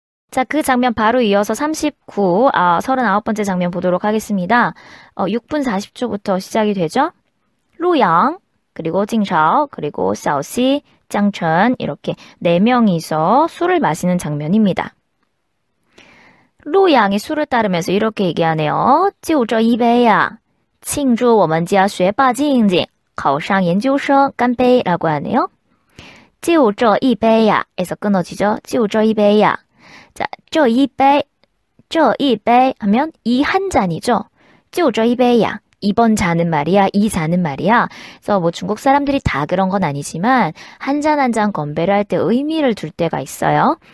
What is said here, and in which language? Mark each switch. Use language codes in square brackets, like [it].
[ko] 자, 그 장면 바로 이어서 39번째 장면 보도록 하겠습니다. 6분 40초부터 시작이 되죠. 루양, 그리고 징샤오, 그리고 샤오씨, 짱천 이렇게 4명이서 술을 마시는 장면입니다. 루양이 술을 따르면서 이렇게 얘기하네요. [zh] 就这一杯呀,庆祝我们家学霸静静考上研究生干杯 [ko] 라고 하네요. [zh] 就这一杯呀 [ko] 에서 끊어지죠. [zh] 就这一杯呀. [ko] 자, 这一杯하면 이 한 잔이죠. [zh] 就这一杯呀. [ko] 이번 잔은 말이야, 이 잔은 말이야. 그래서 뭐 중국 사람들이 다 그런 건 아니지만 한 잔 한 잔 건배를 할 때 의미를 둘 때가 있어요.